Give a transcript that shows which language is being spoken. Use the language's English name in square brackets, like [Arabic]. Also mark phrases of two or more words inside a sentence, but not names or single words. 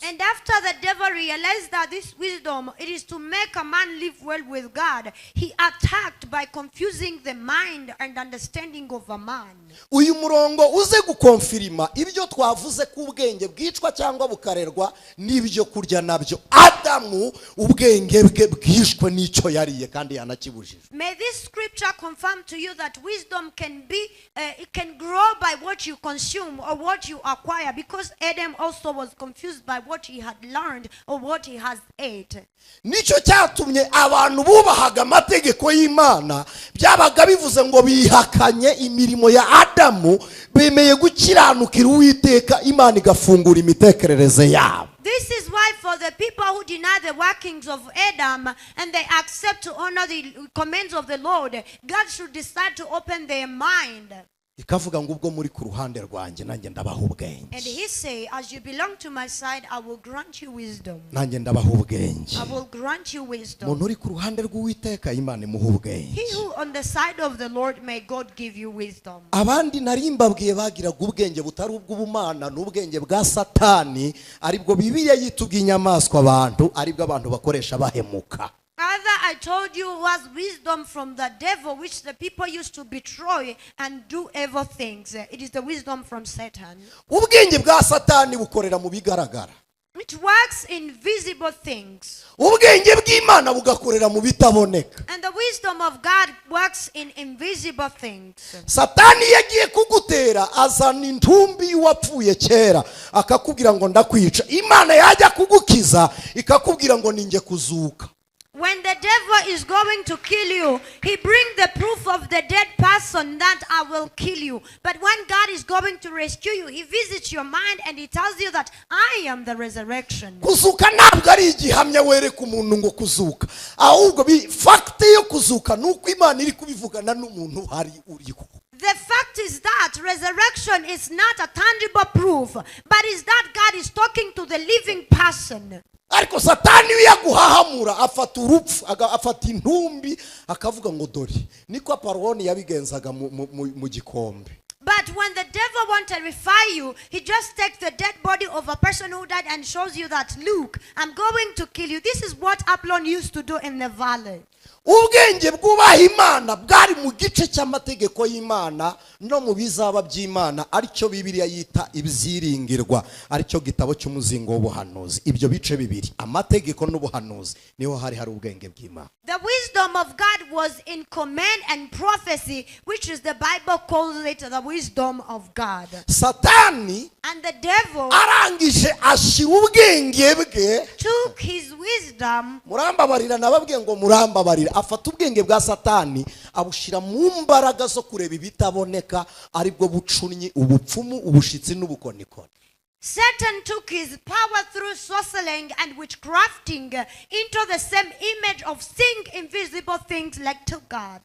[English] And after the devil realized that this wisdom, it is to make a man live well with God, he attacked by confusing the mind and understanding of a man. [Kinyarwanda] Uyu murongo uze gukonfirima ibyo twavuze ko ubwenge bwicwa cyangwa bukarerwa n'ibyo kurya nabyo. Adamu ubwenge bwe bwishwe n'icyo yariye kandi yanakibujije. [English] May this scripture confirm to you that wisdom can be, it can grow by what you consume or what you acquire, because Adam also was confused by what he had learned or what he has ate. [Kinyarwanda] Nicyo cyatumye abantu bubahaga amategeko y'Imana byabaga bivuze ngo bihakanye imirimo ya Adamu, bemeye gukiranukira Uwiteka, Imana igafungura imitekerereze yabo. [English] This is why for the people who deny the workings of Adam and they accept to honor the commands of the Lord, God should decide to open their mind. [Kinyarwanda] Ikavuga ngo ubwo muri ku ruhande rwanjye nanjye ndabaha ubwenge. [English] And he say, as you belong to my side, I will grant you wisdom. [Kinyarwanda] Nanjye ndabaha ubwenge. [English] I will grant you wisdom. [Kinyarwanda] Umuntu uri ku ruhande rw'Uwiteka Imana imuha ubwenge. [English] He who on the side of the Lord, may God give you wisdom. [Kinyarwanda] Abandi nari mbabwiye bagiraga ubwenge butari ubw'ubumana n'ubwenge bwa Satani, aribwo Bibiliya yitubwiye inyamaswa abantu, aribwo abantu bakoresha bahemuka. [English] Father, I told you was wisdom from the devil, which the people used to betray and do evil things. It is the wisdom from Satan. [Kinyarwanda] Ubwenge bwa Satani bukorera mu bigaragara. [English] It works in visible things. [Kinyarwanda] Ubwenge bw'Imana bugakorera mu bitaboneka. [English] And the wisdom of God works in invisible things. [Kinyarwanda] Satani yagiye kugutera azana intumbi y'uwapfuye kera akakubwira ngo ndakwica. Imana yajya kugukiza ikakubwira ngo ninjye kuzuka. [English] When the devil is going to kill you, he brings the proof of the dead person that I will kill you. But when God is going to rescue you, he visits your mind and he tells you that I am the resurrection. [Kinyarwanda] Kuzuka ntabwo ari igihamya wereka umuntu ngo kuzuka, ahubwo fact yo kuzuka nuko Imana iri kubivugana n'umuntu hari uriho. [English] The fact is that resurrection is not a tangible proof, but is that God is talking to the living person. [Kinyarwanda] Ariko Satani yaguhahamura afata urupfu afata intumbi akavuga ngo dore niko Paroni yabigenzaga mu gikombe. [English] But when the devil wants to terrify you, he just takes the dead body of a person who died and shows you that, look, I'm going to kill you. This is what Aplon used to do in the valley. [Kinyarwanda] Ubwenge bwubaha Imana bwari mu gice cy'amategeko y'Imana no mu bizaba by'Imana, aricyo Bibiliya yita ibyiringirwa, aricyo gitabo cy'umuzingo w'ubuhanuzi. Ibyo bice bibiri, amategeko n'ubuhanuzi, niho hari ubwenge bw'Imana. [English] The wisdom of God was in command and prophecy, which is the Bible calls it the wisdom of God. [Kinyarwanda] Satani [English] And the devil [Kinyarwanda] arangije ashira ubwenge bwe, [English] took his wisdom. [Kinyarwanda] murambabarira nababwiye ngo murambabarira, afata ubwenge bwa Satani abushira mu mbaraga zo kureba ibitaboneka, aribwo bucunyi, ubupfumu, ubushitsi n'ubukonikoni. [English] Satan took his power through sorcering and witchcrafting into the same image of seeing invisible things like to God.